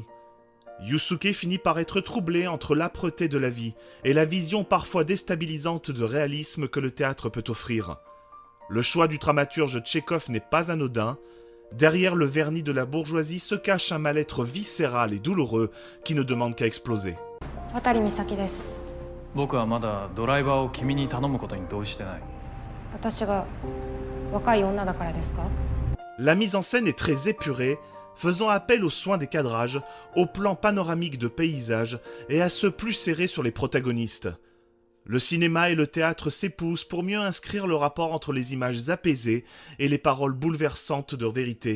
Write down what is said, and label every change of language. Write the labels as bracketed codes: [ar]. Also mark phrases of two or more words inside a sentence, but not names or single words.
[fr] Yusuke finit par être troublé entre l'âpreté de la vie et la vision parfois déstabilisante de réalisme que le théâtre peut offrir. Le choix du dramaturge Tchekhov n'est pas anodin. Derrière le vernis de la bourgeoisie se cache un mal-être viscéral et douloureux qui ne demande qu'à exploser. [ja] 渡美咲です。僕はまだドライバーを君に頼むことに同意してない。私が若い女だからですか？ [fr] La mise en scène est très épurée, faisant appel aux soins des cadrages, au plan panoramique de paysages et à ceux plus serrés sur les protagonistes. Le cinéma et le théâtre s'épousent pour mieux inscrire le rapport entre les images apaisées et les paroles bouleversantes de vérité.